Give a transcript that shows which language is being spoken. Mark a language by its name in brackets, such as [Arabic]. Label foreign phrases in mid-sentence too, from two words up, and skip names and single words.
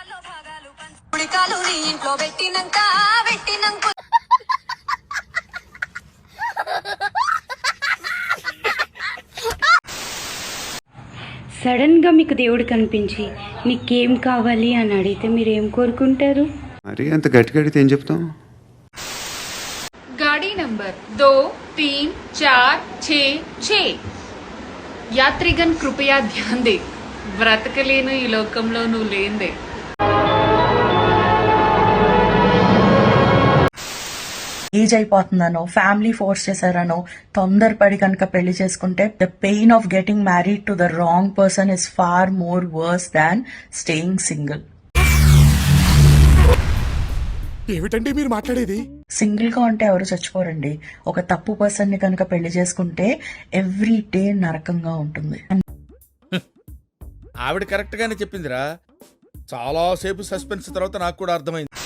[Telugu] సడన్ గా మీకు దేవుడు కనిపించి నీకేం కావాలి అని అడిగితే మీరు ఏం కోరుకుంటారు? మరి అంత గట్టిగా అడిగితే ఏం చెప్తాం? [Hindi] गाड़ी नंबर 2 3 4 6 6। यात्रीगण कृपया ध्यान दे, [Telugu] బ్రతకలేను ఈ లోకంలో నువ్వు లేందే. ఏజ్ అయిపోతుందనో, [English] family force [Telugu] చేశారనో తొందరపడి కనుక పెళ్లి చేసుకుంటే [English] the pain of getting married to the wrong person is far more worse than staying single. [Telugu] ఏమిటండి మీరు మాట్లాడేది? సింగిల్ గా ఉంటే ఎవరు చచ్చిపోరండి. ఒక తప్పు పర్సన్ ని కనుక పెళ్లి చేసుకుంటే [English] every day [Telugu] నరకంగా ఉంటుంది. ఆవిడ కరెక్ట్ గానే చెప్పిందిరా. చాలా సేపు సస్పెన్స్ తర్వాత నాకు కూడా అర్థమైంది.